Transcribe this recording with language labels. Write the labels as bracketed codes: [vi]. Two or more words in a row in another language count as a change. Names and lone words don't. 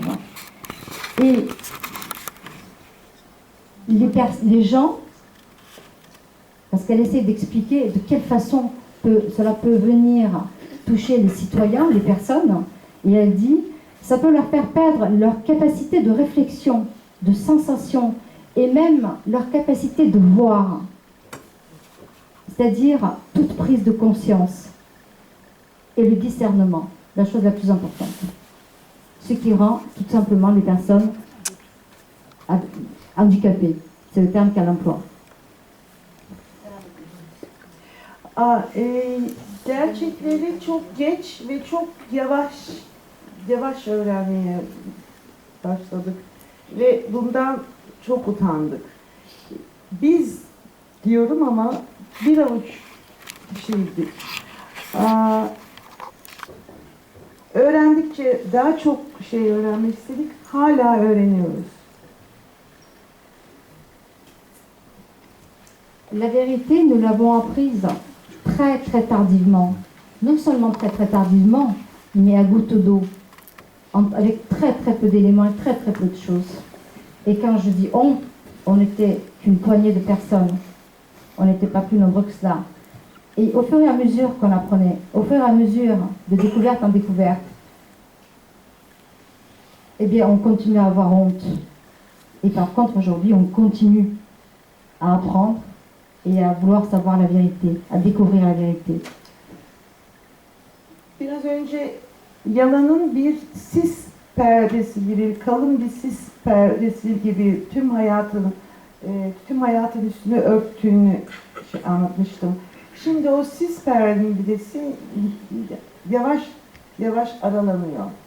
[fr] Et les gens, parce qu'elle essaie d'expliquer de quelle façon cela peut venir toucher les citoyens, les personnes, et elle dit, ça peut leur faire perdre leur capacité de réflexion, de sensation, et même leur capacité de voir. C'est-à-dire toute prise de conscience et le discernement, la chose la plus importante. Ce qui rend tout simplement les personnes handicapées. C'est le terme qu'elle emploie. [tr] Gerçekleri çok geç ve çok yavaş öğrenmeye başladık ve bundan çok utandık. Biz diyorum ama bir avuç kişiydik. Öğrendikçe daha çok şey öğrenmek istedik. Hala öğreniyoruz. [fr] La vérité, nous l'avons apprise très très tardivement. Non seulement très très tardivement, mais à goutte d'eau, avec très très peu d'éléments et très très peu de choses. Et quand je dis on n'était qu'une poignée de personnes. On n'était pas plus nombreux que cela. Et au fur et à mesure qu'on apprenait, au fur et à mesure de découverte en découverte, eh bien on continue à avoir honte. Et par contre aujourd'hui on continue à apprendre et à vouloir savoir la vérité, à découvrir la vérité. [tr] Biraz önce yalanın bir sis perdesi gibi, kalın bir sis perdesi gibi tüm hayatın üstünü örttüğünü anlatmıştım. Şimdi o sis perdesi yavaş yavaş aralanıyor.